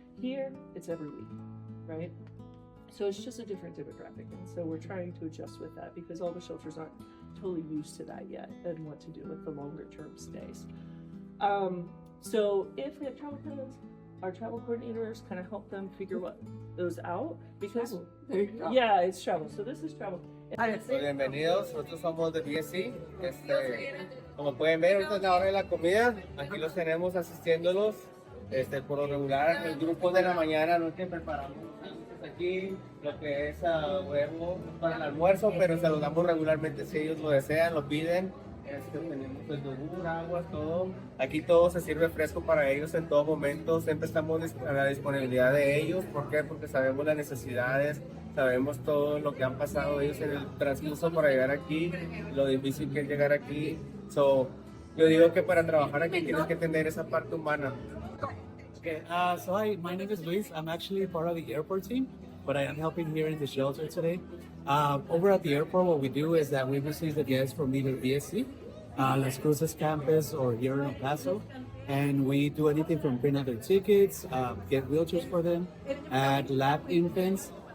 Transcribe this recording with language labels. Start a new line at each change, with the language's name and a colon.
English: Here, it's every week, right? So it's just a different demographic. And so we're trying to adjust with that because all the shelters aren't totally used to that yet and what to do with the longer term stays. So if we have travel plans, our travel coordinators kind of help them figure what those out because There you go. yeah, it's travel. So this is travel.
Spanish: Bienvenidos, nosotros somos de BSC. Como pueden ver, ahorita es la hora de la comida. Aquí los tenemos asistiéndolos. Por lo regular, el grupo de la mañana no es que preparamos aquí lo que es huevo para el almuerzo, pero se los damos regularmente si ellos lo desean, lo piden. Tenemos pues yogur, agua, todo. Aquí todo se sirve fresco para ellos en todo momento. Siempre estamos a la disponibilidad de ellos. ¿Por qué? Porque sabemos las necesidades, sabemos todo lo que han pasado ellos en el transcurso para llegar aquí, lo difícil que es llegar aquí. Yo digo que para trabajar aquí tienes que tener esa parte humana.
English: Okay, hi, my name is Luis. I'm actually part of the airport team, but I am helping here in the shelter today. Over at the airport, what we do is that we receive the guests from either BSC, Las Cruces campus, or here in Paso, and we do anything from print out their tickets, get wheelchairs for them, add lap infants.